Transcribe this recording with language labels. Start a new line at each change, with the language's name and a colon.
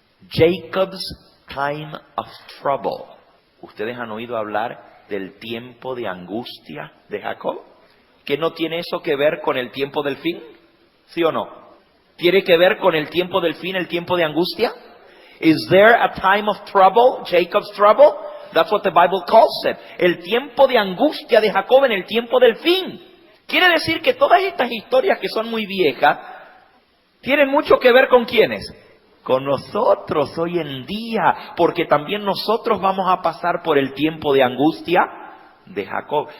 English: Jacob's time of trouble.
Spanish: ¿Ustedes han oído hablar del tiempo de angustia de Jacob? ¿Que no tiene eso que ver con el tiempo del fin? ¿Sí o no? ¿Tiene que ver con el tiempo del fin, el tiempo de angustia?
English: Is there a time of trouble, Jacob's trouble? That's what the Bible calls it.
Spanish: El tiempo de angustia de Jacob en el tiempo del fin. Quiere decir que todas estas historias que son muy viejas tienen mucho que ver con ¿quiénes? con nosotros hoy en día, porque también nosotros vamos a pasar por el tiempo de angustia de Jacob.